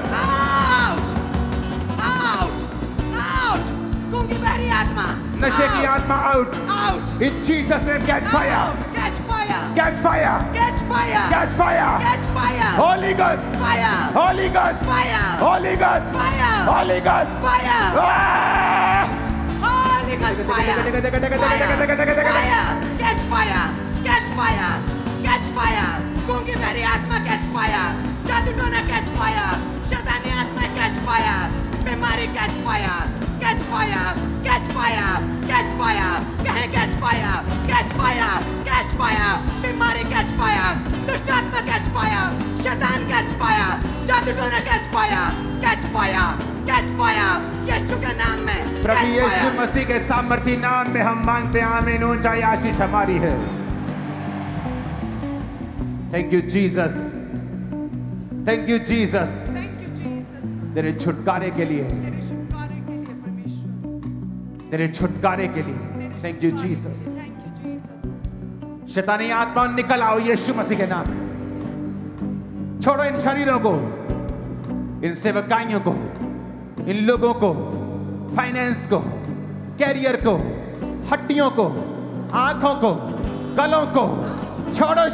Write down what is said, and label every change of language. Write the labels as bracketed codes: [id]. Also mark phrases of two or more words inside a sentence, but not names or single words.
[en] out, out, out, [hi] गूंगी बहरी आत्मा, नशे की आत्मा आउट, आउट, [en] in Jesus name catch fire, catch fire, catch fire, catch fire, catch fire, catch fire, Holy Ghost, फायर, Holy Ghost, फायर, Holy Ghost, फायर, Holy Ghost, फायर, आह! Holy Ghost fire! Fire! Catch fire! Catch fire! Catch fire! [hi] गूंगी मेरी आत्मा [en] catch fire! [hi] जादू टोना [en] catch fire! [hi] शैतानी आत्मा [en] catch fire! बीमारी catch fire! Catch fire! Catch fire! Catch fire! कहें catch fire! Catch fire! Catch fire! बीमारी catch fire! [hi] दुष्ट आत्मा [en] catch fire! शैतान catch fire! [hi] जादू टोना [en] catch fire! Catch fire! Catch fire! [hi] यीशु के नाम में प्रभु catch यीशु fire! मसीह के सामर्थी नाम में हम मांगते हैं, आमीन। ऊंचाई आशीष हमारी है। [en] thank you Jesus, thank you Jesus, Thank you, Jesus. [hi] तेरे छुटकारे के लिए, तेरे छुटकारे के लिए परमेश्वर। तेरे छुटकारे के लिए [en] thank you Jesus. Thank you, Jesus. [hi] शैतानी आत्मा निकल आओ यीशु मसीह के नाम में। छोड़ो इन शरीरों को, इन सेवकाइयों को, इन लोगों को, फाइनेंस को, कैरियर को, हड्डियों को, आंखों को, गलों को छोड़ो।